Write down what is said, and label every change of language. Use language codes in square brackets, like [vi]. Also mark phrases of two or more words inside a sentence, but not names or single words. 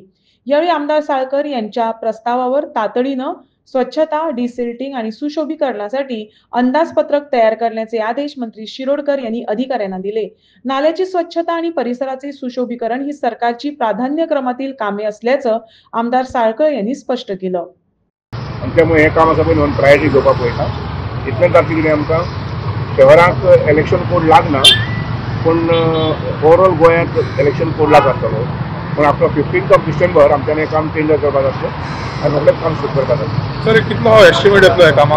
[mr] यावेळी आमदार साळकर यांच्या प्रस्तावावर तातडीनं स्वच्छता, डिसिल्टिंग आणि सुशोभीकरणासाठी अंदाजपत्रक तयार करण्याचे आदेश मंत्री शिरोडकर यांनी अधिकाऱ्यांना दिले। नाल्याची स्वच्छता आणि परिसराचे सुशोभीकरण ही सरकारची प्राधान्यक्रमातील कामे असल्याचं आमदार साळकर यांनी स्पष्ट केलं। [kok] त्यामुळे हे काम आसा पळय प्रायोरिटी घेवपाक पळयता। इतलें जाता कितें आमकां शहराक [en] election code [kok] लागना, पण ओवरऑल गोंयांत [en] election code [kok] लागतलो। पण [en] after 15 December [kok] आमच्यान हें काम टेंडर करपाक जातलें आनी सगळें काम सुरू करपाक जातलें। सर कितलो एस्टिमेट येतलो ह्या कामाक?